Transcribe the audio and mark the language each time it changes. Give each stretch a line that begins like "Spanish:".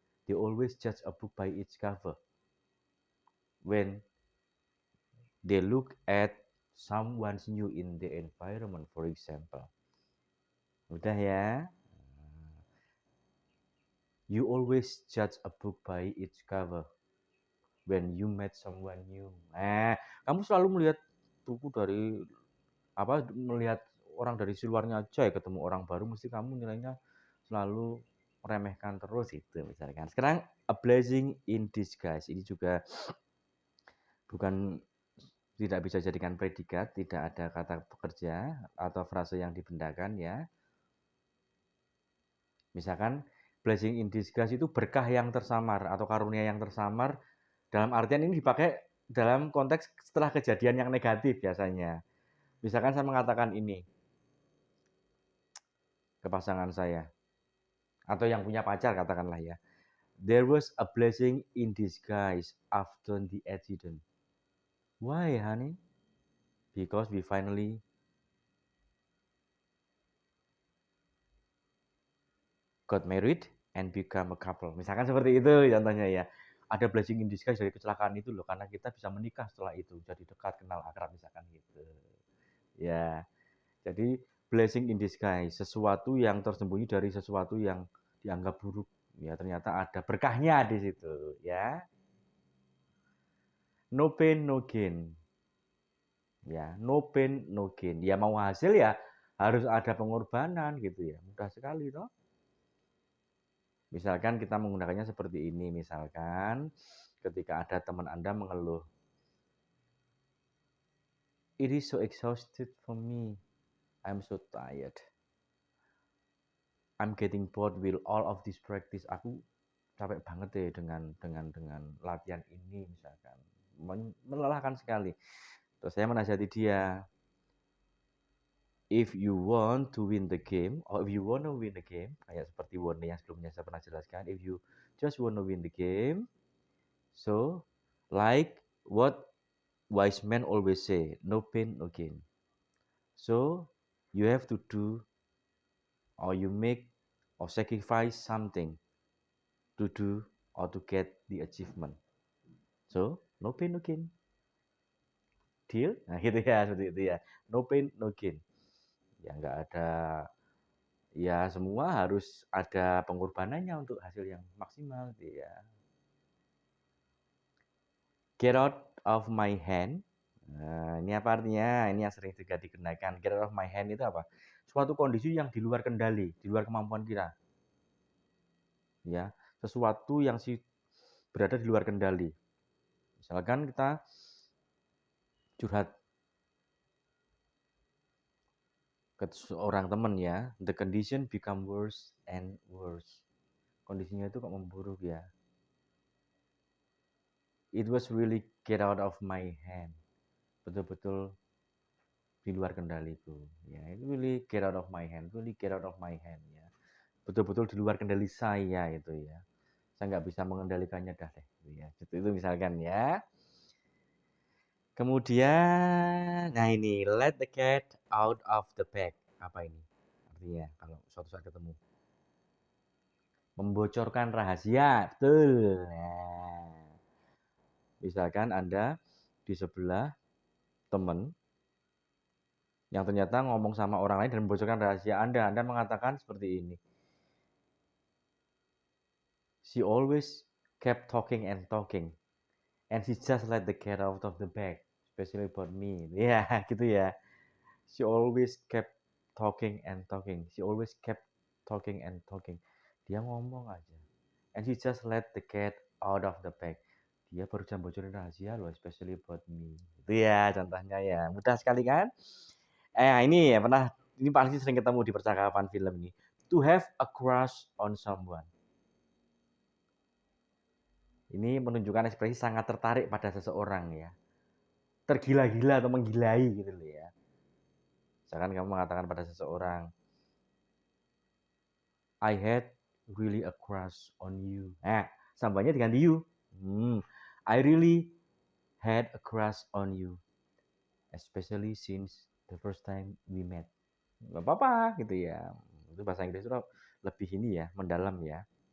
English: They always judge a book by its cover. When they look at someone's new in the environment, for example.
Indonesian: Udah ya.
English: You always judge a book by its cover when you met someone new.
Indonesian: Kamu selalu melihat buku dari melihat orang dari si luarnya aja ya, ketemu orang baru mesti kamu nilainya selalu meremehkan terus itu misalkan. Sekarang a blessing in disguise ini juga bukan tidak bisa jadikan predikat, tidak ada kata pekerja atau frase yang dibendakan ya. Misalkan blessing in disguise itu berkah yang tersamar atau karunia yang tersamar, dalam artian ini dipakai dalam konteks setelah kejadian yang negatif biasanya. Misalkan saya mengatakan ini ke pasangan saya atau yang punya pacar katakanlah ya.
English: There was a blessing in disguise after the accident. Why, honey? Because we finally got married and become a couple.
Indonesian: Misalkan seperti itu contohnya ya. Ada blessing in disguise dari kecelakaan itu loh, karena kita bisa menikah setelah itu, jadi dekat, kenal, akrab, misalkan gitu. Ya, jadi blessing in disguise, sesuatu yang tersembunyi dari sesuatu yang dianggap buruk. Ya, ternyata ada berkahnya di situ, ya.
English: No pain, no gain. Ya, no pain, no gain.
Indonesian: Ya mau hasil ya harus ada pengorbanan gitu ya. Mudah sekali toh. Misalkan kita menggunakannya seperti ini, misalkan ketika ada teman Anda mengeluh,
English: "It is so exhausted for me. I'm so tired. I'm getting bored with all of this practice."
Indonesian: Aku capek banget deh dengan latihan ini misalkan. Melelahkan sekali. Terus saya menasihati dia,
English: if you want to win the game, or if you want to win the game,
Indonesian: kayak seperti warna yang sebelumnya saya pernah jelaskan,
English: if you just want to win the game, so like what wise men always say, no pain, no gain. So you have to do, or you make, or sacrifice something to do, or to get the achievement. So no pain, no gain. Deal?
Indonesian: Nah gitu ya, seperti itu ya. No pain, no gain. Ya nggak ada, ya semua harus ada pengorbanannya untuk hasil yang maksimal ya.
English: Get out of my hand.
Indonesian: Nah, ini apa artinya? Ini yang sering juga digunakan. Get out of my hand itu apa? Suatu kondisi yang di luar kendali, di luar kemampuan kita. Ya, sesuatu yang berada di luar kendali. Misalkan kita curhat ke seorang teman ya,
English: the condition become worse and worse.
Indonesian: Kondisinya itu kok memburuk ya.
English: It was really get out of my hand.
Indonesian: Betul-betul di luar kendaliku.
English: Ya, itu really get out of my hand, really get out of my hand ya.
Indonesian: Betul-betul di luar kendali saya itu ya. Saya nggak bisa mengendalikannya dah deh. Ya, itu misalkan ya. Kemudian, nah ini,
English: let the cat out of the bag.
Indonesian: Apa ini? Artinya kalau suatu saat ketemu. Membocorkan rahasia, betul. Nah, misalkan Anda di sebelah teman yang ternyata ngomong sama orang lain dan membocorkan rahasia Anda. Anda mengatakan seperti ini.
English: She always kept talking and talking. And she just let the cat out of the bag. Especially about me.
Indonesian: Ya, gitu ya.
English: She always kept talking and talking. She always kept talking and talking.
Indonesian: Dia ngomong aja.
English: And she just let the cat out of the bag.
Indonesian: Dia baru jam bocorin rahasia loh,
English: especially about me.
Indonesian: Itu ya contohnya ya. Mudah sekali kan? Ini ya ini pasti sering ketemu di percakapan film ini.
English: To have a crush on someone.
Indonesian: Ini menunjukkan ekspresi sangat tertarik pada seseorang ya. Tergila-gila atau menggilai gitu loh ya. Misalkan kamu mengatakan pada seseorang,
English: I had really a crush on you.
Indonesian: Sambanya diganti you.
English: I really had a crush on you. Especially since the first time we met.
Indonesian: Gak apa-apa gitu ya. Itu bahasa Inggris itu lebih ini ya, mendalam ya.